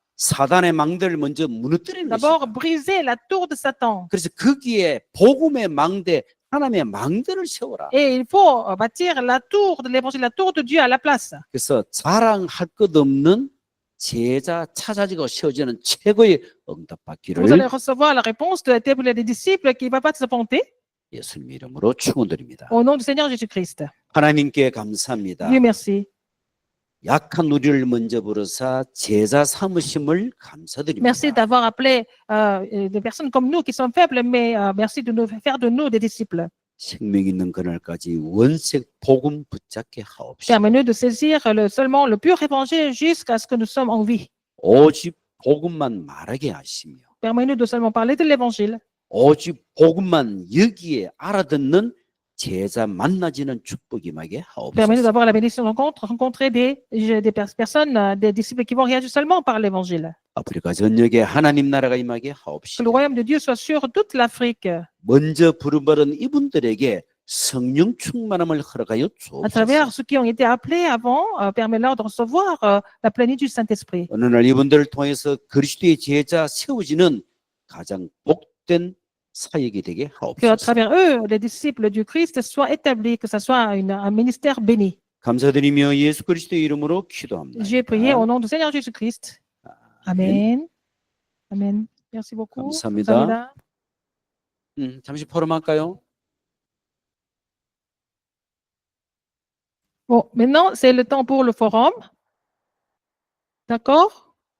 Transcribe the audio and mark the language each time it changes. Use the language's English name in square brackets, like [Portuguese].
[Korean] 사단의 망대를 먼저 무너뜨리는 [French] D'abord [Korean] 것이다. [French] briser la tour de Satan. [Korean] 그래서 거기에 복음의 망대, 하나님의 망대를 세워라. [French] Et il faut bâtir la tour de l'évangile, la tour de Dieu à la place. [Korean] 그래서 자랑할 것 없는 제자 찾아지고 세워지는 최고의 응답받기를 [French] Vous allez recevoir la réponse de la table des disciples qui ne va pas disappointer. [Korean] 예수님 이름으로 축원드립니다. [French] Au nom du Seigneur Jésus-Christ. [Korean] 하나님께 감사합니다. [French] Dieu merci. [Korean] 약한 우리를 먼저 부르사 제자 삼으심을 감사드립니다. [French] Merci d'avoir appelé des personnes comme nous qui sont faibles, mais merci de nous faire de nous des disciples. [Korean] 생명 있는 그날까지 원색 복음 붙잡게 하옵시다. [French] Permets-nous de saisir seulement le pur évangile jusqu'à ce que nous sommes en vie. [Korean] 오직 복음만 말하게 하시며 [French] Permets-nous de seulement parler de l'évangile. [Korean] 오직 복음만 여기에 알아듣는 제자 만나지는 축복이 임하게 [French] Permets-nous d'avoir la bénédiction de rencontrer des personnes, des disciples qui vont réagir seulement par l'évangile. [Korean] 아프리카 전역에 하나님 나라가 임하게 [French] Que [Korean] 하옵시다. [French] le royaume de Dieu soit sur toute l'Afrique. [Korean] 먼저 부름받은 이분들에게 성령 충만함을 허락하여 [French] À travers ceux qui ont été appelés avant, permets-leur de recevoir la plénitude du Saint-Esprit. [Korean] 어느 날 이분들을 통해서 그리스도의 제자 세워지는 가장 복된 사역이 되게 [French] Que à travers eux, les disciples du Christ soient établis, que ce soit un ministère béni. [Korean] 감사드리며 예수 그리스도의 이름으로 [French] J'ai prié au [Korean] 기도합니다. [French] nom du Seigneur Jésus-Christ. Amen. Amen. Merci beaucoup. [Korean] 감사합니다. 잠시 포럼할까요? [French] Bon, maintenant, c'est le temps pour le forum. D'accord?